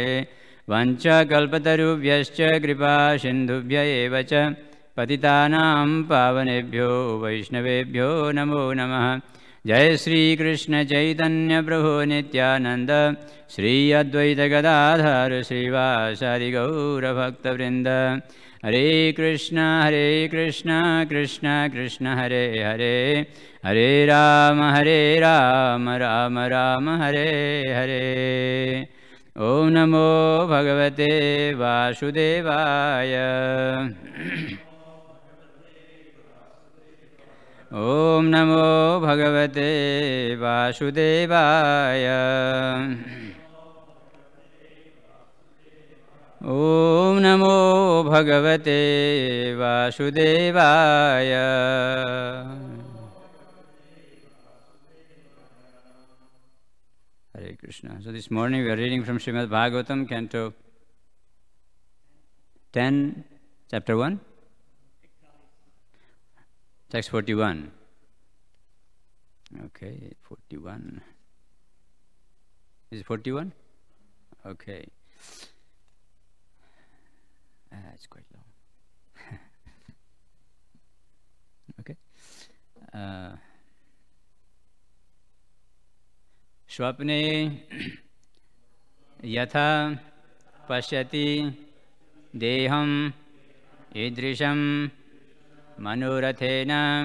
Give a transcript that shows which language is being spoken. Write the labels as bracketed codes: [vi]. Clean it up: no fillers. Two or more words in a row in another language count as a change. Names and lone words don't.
[sa] वाञ्छाकल्पतरुभ्यश्च कृपा सिन्धुभ्य एव च पतितानां पावनेभ्यो वैष्णवेभ्यो नमो नमः। जय श्री कृष्ण चैतन्य प्रभु नित्यानंद श्री अद्वैत गदाधर श्रीवासादि गौर भक्तवृंद। हरे कृष्ण कृष्ण कृष्ण हरे हरे हरे राम राम राम हरे हरे। ओम नमो भगवते वासुदेवाय। ओम नमो भगवते वासुदेवाय। ओम नमो भगवते वासुदेवाय। [en] Hare Krishna. So this morning we are reading from Srimad Bhagavatam, Canto 10, Chapter 1. Text 41. Okay, 41. Is it 41? Okay. It's quite long. Okay. [sa] स्वप्ने यथा पश्यति देहं ईदृशं मनोरथेन